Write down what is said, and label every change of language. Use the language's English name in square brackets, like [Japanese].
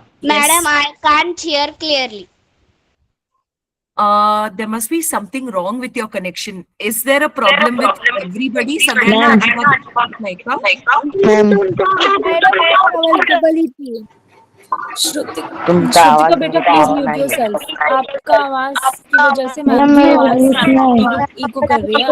[English] Madam, I can't hear clearly. There must be something wrong with your connection. Is there a problem with everybody? [Marathi] सगळ्यांना अजिबात नाही का? [English] ma'am [Hindi] Shrutika बेटा [English] Please mute yourself. [Hindi] आपका आवाज की वजह से मैम की आवाज इको कर रही है.